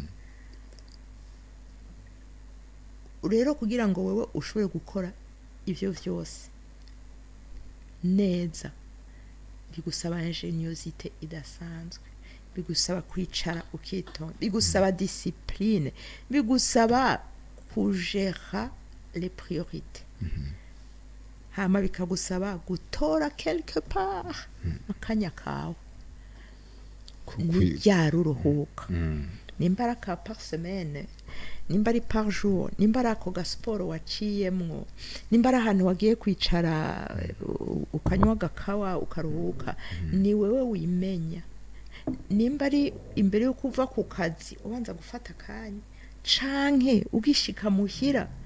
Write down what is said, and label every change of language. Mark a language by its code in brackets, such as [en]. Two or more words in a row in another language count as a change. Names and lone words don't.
[rn] rero kugira ngo wewe ushobore gukora ivyo vyose neza bigusaba ingeniosité idasanzwe bigusaba kwicara ukitonda bigusaba discipline bigusaba kugera [fr] les priorités [rn] hama bikagusaba gutora [fr] quelque part [rn] akanya kawe yaruruhuka nimba ari ka [fr] par semaine [rn] nimba ari [fr] par jour [rn] nimba ari ako gasporo waciyemwo nimba ari ahantu wagiye kwicara ukanywa agakawa ukaruhuka ni wewe wimenya nimba ari imbere yo kuva ku kazi ubanza gufata akanya canke ugishika muhira